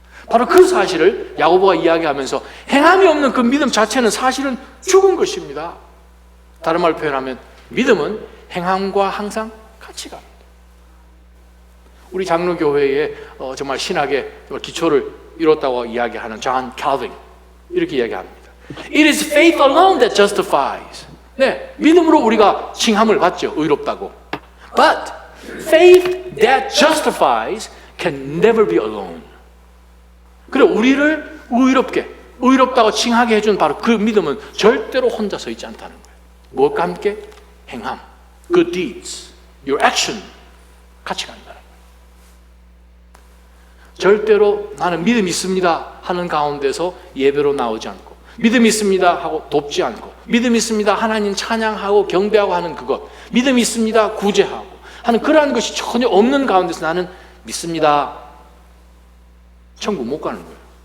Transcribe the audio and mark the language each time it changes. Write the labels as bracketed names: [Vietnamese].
[Korean] 바로 그 사실을 야고보가 이야기하면서 행함이 없는 그 믿음 자체는 사실은 죽은 것입니다. 다른 말로 표현하면 믿음은 행함과 항상 같이 갑니다. 우리 장로교회에 정말 신학의 기초를 이뤘다고 이야기하는 존 칼빈 이렇게 이야기합니다. [English] It is faith alone that justifies. [Korean] 네, 믿음으로 우리가 칭함을 받죠. 의롭다고. [English] But faith that justifies can never be alone. [Korean] 그래, 우리를 의롭다고 칭하게 해준 바로 그 믿음은 절대로 혼자 서 있지 않다는 거예요. 무엇과 함께? 행함, [English] good deeds, your action [Korean] 같이 간다는 거예요. 절대로 나는 믿음 있습니다 하는 가운데서 예배로 나오지 않고, 믿음 있습니다 하고 돕지 않고, 믿음 있습니다 하나님 찬양하고 경배하고 하는 그것, 믿음 있습니다 구제하고 하는 그러한 것이 전혀 없는 가운데서 나는 믿습니다, 천국 못 가는 거예요.